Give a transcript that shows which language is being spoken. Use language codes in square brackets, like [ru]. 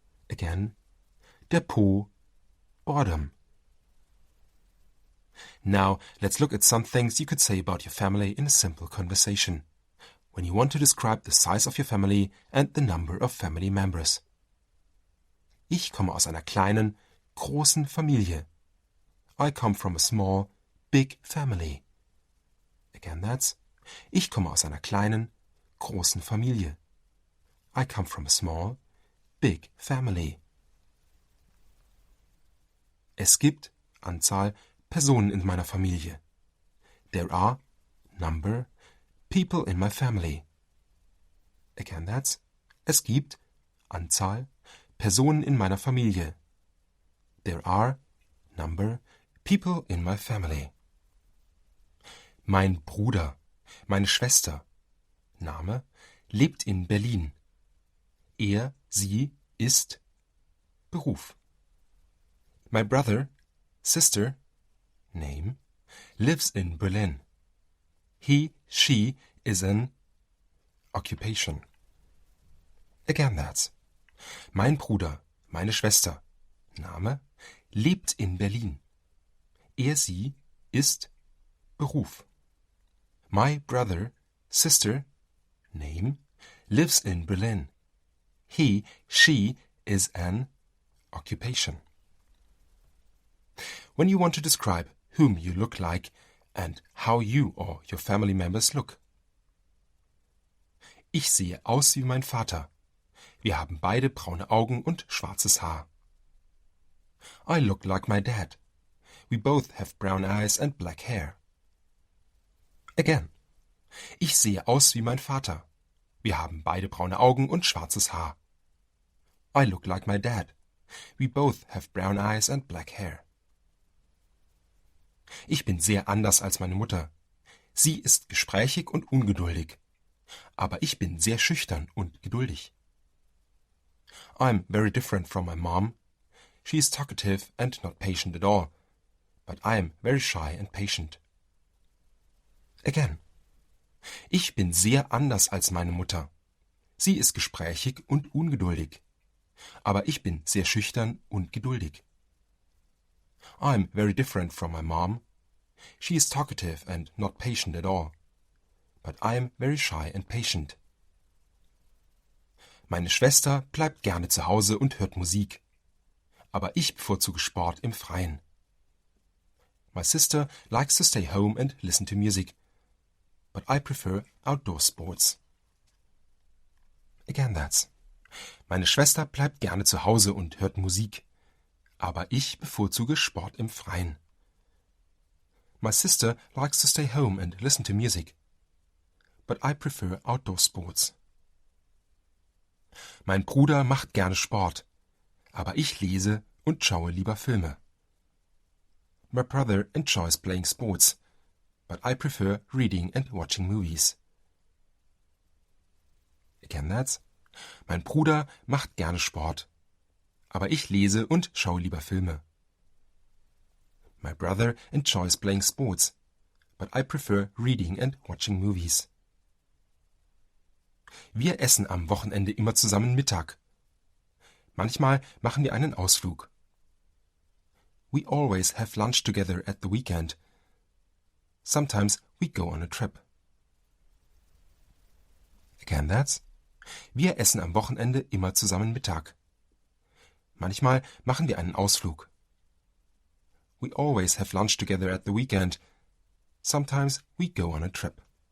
[en] Again, [de] der Po, [en] bottom. Now, let's look at some things you could say about your family in a simple conversation, when you want to describe the size of your family and the number of family members. [de] Ich komme aus einer kleinen, großen Familie. [en] I come from a small, big family. Again, that's [de] ich komme aus einer kleinen, großen Familie. [en] I come from a small, big family. [de] Es gibt, Anzahl, Personen in meiner Familie. [en] There are, number, people in my family. Again, that's [de] es gibt, Anzahl, Personen in meiner Familie. [en] There are, number, people in my family. [de] Mein Bruder, meine Schwester, Name, lebt in Berlin. Er, sie, ist, Beruf. [en] My brother, sister, name, lives in Berlin. He, she is an occupation. Again, that's [de] mein Bruder, meine Schwester, Name, lebt in Berlin. Er, sie, ist, Beruf. [en] My brother, sister, name, lives in Berlin. He, she is an occupation. When you want to describe whom you look like and how you or your family members look. [de] Ich sehe aus wie mein Vater. Wir haben beide braune Augen und schwarzes Haar. [en] I look like my dad. We both have brown eyes and black hair. Again. [de] Ich sehe aus wie mein Vater. Wir haben beide braune Augen und schwarzes Haar. [en] I look like my dad. We both have brown eyes and black hair. [de] Ich bin sehr anders als meine Mutter. Sie ist gesprächig und ungeduldig. Aber ich bin sehr schüchtern und geduldig. [en] I'm very different from my mom. She is talkative and not patient at all. but I am very shy and patient. Again. [de] Ich bin sehr anders als meine Mutter. Sie ist gesprächig und ungeduldig. Aber ich bin sehr schüchtern und geduldig. [en] I'm very different from my mom. She is talkative and not patient at all. But I am very shy and patient. [de] Meine Schwester bleibt gerne zu Hause und hört Musik. Aber ich bevorzuge Sport im Freien. [en] My sister likes to stay home and listen to music. But I prefer outdoor sports. Again that's. [de] Meine Schwester bleibt gerne zu Hause und hört Musik. Aber ich bevorzuge Sport im Freien. [en] My sister likes to stay home and listen to music. But I prefer outdoor sports. [de] Mein Bruder macht gerne Sport. Aber ich lese und schaue lieber Filme. [en] My brother enjoys playing sports. But I prefer reading and watching movies. Again that's. [de] Mein Bruder macht gerne Sport. Aber ich lese und schaue lieber Filme. [en] My brother enjoys playing sports. But I prefer reading and watching movies. [de] Wir essen am Wochenende immer zusammen Mittag. Manchmal machen wir einen Ausflug. [en] We always have lunch together at the weekend. Sometimes we go on a trip. Again that's. [de] Wir essen am Wochenende immer zusammen Mittag. Manchmal machen wir einen Ausflug. [en] We always have lunch together at the weekend. Sometimes we go on a trip.